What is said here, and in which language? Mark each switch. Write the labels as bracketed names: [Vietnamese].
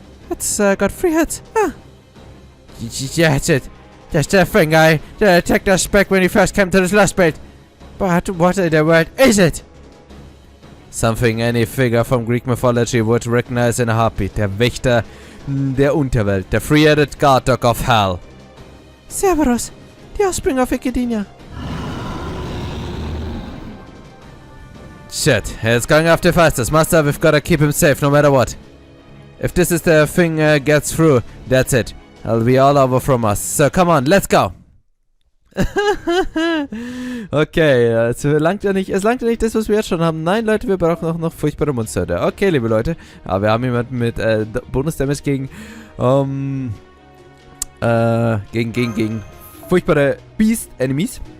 [English] It's got 3 heads. Ah. Yeah, that's it. That's the thing I attacked us back when we first came to this Lostbelt. But what in the world is it? Something any figure from Greek mythology would recognize in a heartbeat. [German] Der Wächter der Unterwelt. [English] Der three-headed Kadoc of Hell. Cerberus, the offspring of Ikidinia. Shit, it's going after fastest. Master, we've gotta keep him safe no matter what. If this is the thing gets through, that's it. It'll be all over from us. So come on, let's go. [German] Okay, es langt ja nicht das, was wir jetzt schon haben. Nein, Leute, wir brauchen auch noch furchtbare Monster. Okay, liebe Leute. Aber wir haben jemanden mit Bonus-Damage gegen furchtbare Beast-Enemies.